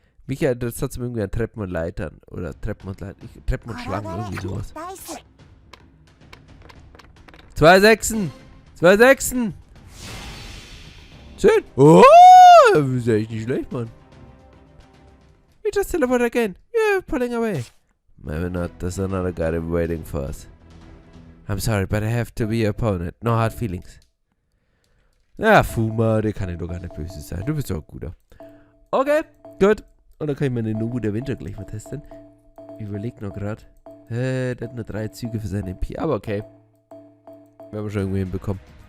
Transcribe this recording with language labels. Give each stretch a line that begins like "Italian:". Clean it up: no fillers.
German: Michael, das hat irgendwie an Treppen und Leitern. Oder Treppen und Schlangen, irgendwie sowas. 2 Sechsen! 2 Sechsen! 10! Oh! Das ist echt nicht schlecht, Mann.
English: We just teleport again. You're pulling away. Maybe not. There's another guy waiting for us. I'm sorry, but I have to be your opponent. No hard feelings.
German: Ja, Fuma, der kann ja doch gar nicht böse sein. Du bist doch ein guter. Okay, gut. Und dann kann ich meine Nobu der Winter gleich mal testen. Ich überleg noch gerade. Der hat nur 3 Züge für seinen MP. Aber okay. Werden wir schon irgendwie hinbekommen.